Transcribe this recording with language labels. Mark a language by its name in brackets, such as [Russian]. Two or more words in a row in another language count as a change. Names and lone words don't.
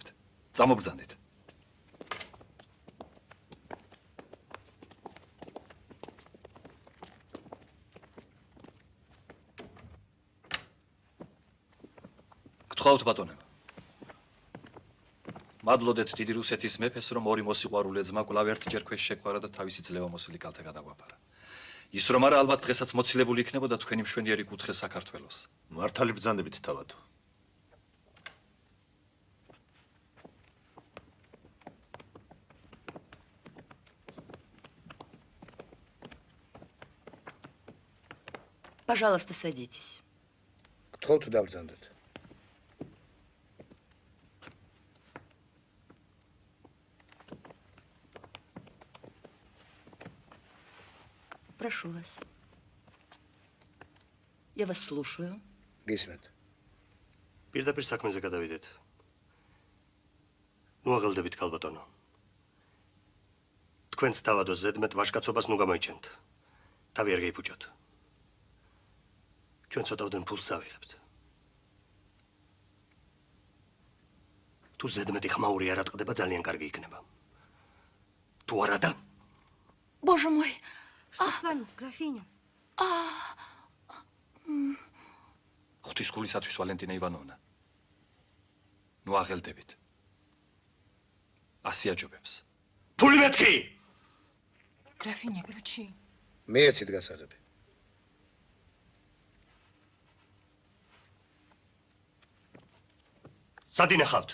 [Georgian] წამობრძანდით. გთხოვთ ბატონებო. მადლოდეთ დიდი რუსეთის მეფეს, რომ ორი მოსიყვარულე ძმა კვლავ ერთჯერ ქვეშ შეგვარა და თავისი ძლევამოსილი კალთა გადაგვაფარა. ის რომ არა, ალბათ დღესაც მოცილებული იქნებოდა თქვენი მშვენიერი კუთხე საქართველოს. მართალი ბრძანდებით თავად. [Russian] Пожалуйста, садитесь. [Georgian] გთხოვთ დავბრძანდეთ. [Russian] Прошу вас. Я вас слушаю. [Georgian] გისმენთ. პირდაპირ საქმეზე გადავიდეთ. ნუ აღელდებით ქალბატონო. თქვენც თავადო ზედმეტ ვაჟკაცობას ნუ გამოიჩენთ. თავი არ გაიფუჭოთ. ჩვენ ცოტაოდენ ფულს ავიღებთ. თუ ზედმეტი ხმაური არ ატყდება, ძალიან კარგი იქნება. თუ არა და [Russian] Боже мой! Что с вами, графиня? [Georgian] ღვთისმშობლისათვის ვალენტინა ივანოვნა. ნუ აღელდებით. ასიაჯობებს. ფული მეთქი! [Russian] Графиня, ключи. [Georgian] მეეცით გასაღები. სად ინახავთ?